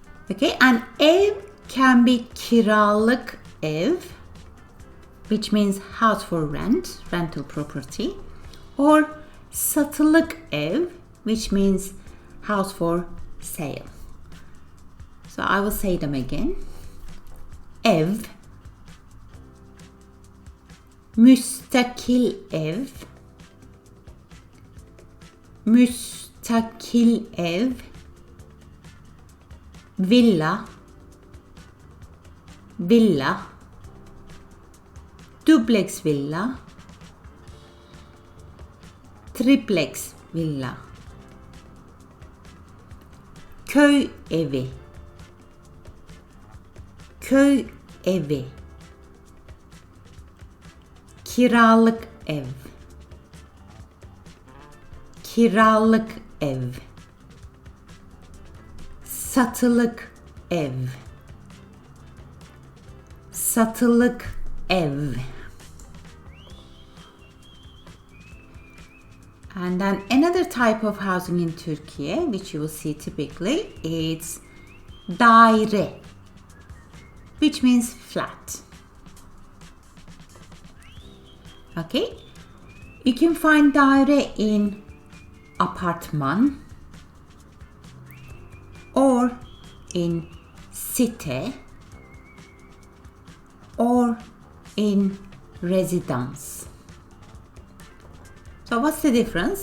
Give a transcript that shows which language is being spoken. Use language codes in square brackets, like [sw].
[en] Okay, and ev can be [tr] kiralık ev, [en] which means house for rent, rental property, or [tr] satılık ev, [en] which means house for sale. So I will say them again. [tr] Ev, müstakil ev, müstakil ev, villa, villa, duplex villa, triplex villa, köy evi, köy evi, kiralık ev, kiralık ev, satılık ev, satılık ev. [en] And then another type of housing in Turkey, which you will see typically, is daire, which means flat. Okay, you can find daire in apartman or in site or in residence. So what's the difference?